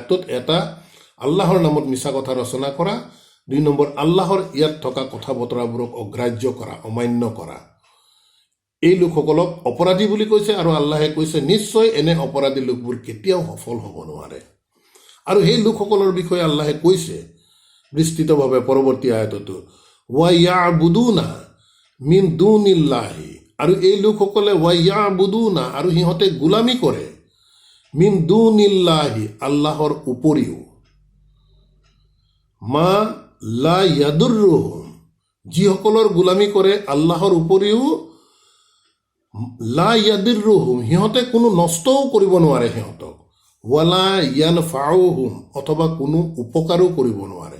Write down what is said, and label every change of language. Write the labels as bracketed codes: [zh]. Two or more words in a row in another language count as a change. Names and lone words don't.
[as] এটা, আল্লাহৰ নামত মিছা কথা ৰচনা কৰা, 2 নম্বৰ আল্লাহৰ ইয়াত থকা কথা বতৰাবোৰক অগ্ৰাহ্য কৰা, অমান্য কৰা। এই লোকসকলক অপৰাধী বুলি কৈছে আৰু আল্লাহে কৈছে নিশ্চয় এনে অপৰাধী লোকবোৰ কেতিয়াও সফল হ'ব নোৱাৰে। আৰু সেই লোকসকলৰ বিষয়ে আল্লাহে কৈছে বিস্তৃতভাৱে পৰৱৰ্তী আয়াততো, [ar] ويعبدون من دون الله, [as] আৰু এই লোকসকলে [ar] ويعبدون, [as] আৰু সিহঁতে গোলামী কৰে, [ar] من دون الله, [as] আল্লাহৰ উপৰিও, [ar] ما لا يضرهم, [as] যিসকলৰ গোলামী কৰে আল্লাহৰ উপৰিও, [ar] لا يضرهم, [as] সিহঁতে কোনো নষ্টও কৰিব নোৱাৰে সিহঁতক, [ar] ولا ينفعهم, [as] অথবা কোনো উপকাৰো কৰিব নোৱাৰে।